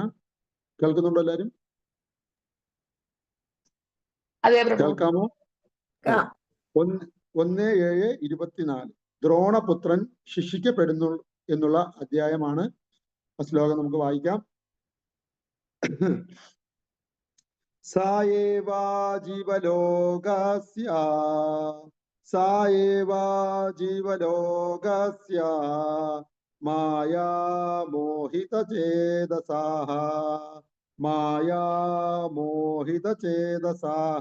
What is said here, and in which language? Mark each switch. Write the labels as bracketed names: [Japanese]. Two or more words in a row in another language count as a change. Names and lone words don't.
[Malayalam] കേൾക്കുന്നുണ്ടോ എല്ലാരും? കേൾക്കാമോ? 1:7:24 ദ്രോണപുത്രൻ ശിക്ഷിക്കപ്പെടുന്നു എന്നുള്ള അധ്യായമാണ്. ആ ശ്ലോകം നമുക്ക് വായിക്കാം. [Sanskrit] सा एव जीवलोकस्य सा एव जीवलोकस्य माया मोहितचेतसाः माया मोहितचेतसाः